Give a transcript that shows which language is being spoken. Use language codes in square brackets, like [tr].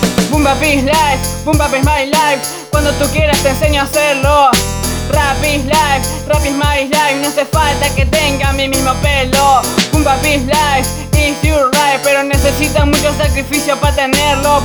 [en] Boom bap is life, boom bap is my life. [es] Cuando tú quieras te enseño a hacerlo. [en] Rap is my life. [es] No hace falta que tenga mi mismo pelo. [en] Boom bap is life, it's your life. [es] Pero necesita mucho sacrificio para tenerlo.